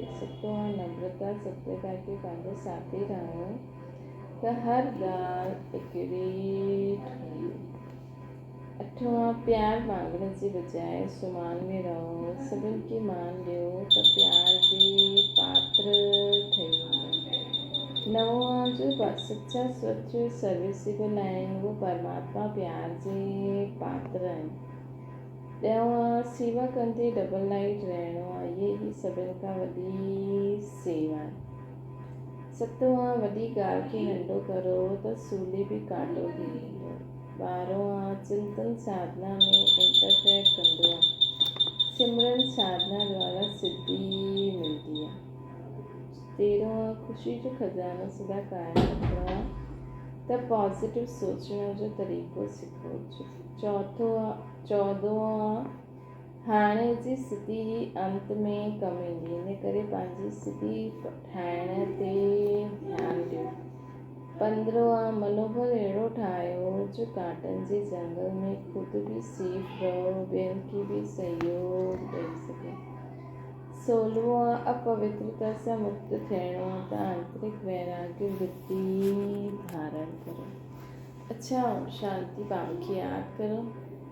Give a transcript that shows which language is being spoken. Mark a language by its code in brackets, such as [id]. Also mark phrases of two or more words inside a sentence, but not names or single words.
[sd] सतो आहे नम्रता सत्यता खे पंहिंजो साथी रहियो त हर ॻाल्हि एक्यूरेट हुई। अठो आहे प्यार मांगण जे बजाए सुमान में रहो। सभिनि खे मान ॾियो त प्यार जे पात्र ठही वञो। नवो आहे जो सच्चा स्वच्छ सर्विसेबल आहिनि उहो परमात्मा प्यार जे पात्र आहिनि। ॾहों आहे सेवा कंदे [en] double light [sd] रहणो आहे। इहे ई सभिनि खां वॾी सेवा आहे। सतो आहे वॾी ॻाल्हि खे नंढो करो त सूली बि कांटो थी वेंदो। 12 आहे चिंतन साधना में इंटरफेयर कंदो आहे। सिमरन साधना द्वारा सिद्धि मिलंदी आहे। 13 आहे ख़ुशी जो खज़ानो सदा क़ाइमु रखिणो आहे त पॉज़िटिव सोचण जो तरीक़ो सिखो। 14 आहे हाणे जी स्थिति ही अंत में कमु ईंदी। इन करे पंहिंजी स्थिति ठाहिण ते ध्यानु ॾियो। 15 आहे मनोबल अहिड़ो ठाहियो जो कांटनि जे जंगल में ख़ुदि बि सेफ रहो ॿियनि खे बि सहयोग ॾेई सघो। 16 आहे अपवित्रता सां मुक्त थियणो आहे त आंतरिक वैराग्य वृत्ति धारण करो। अच्छा शांति बाबा खे यादि करो।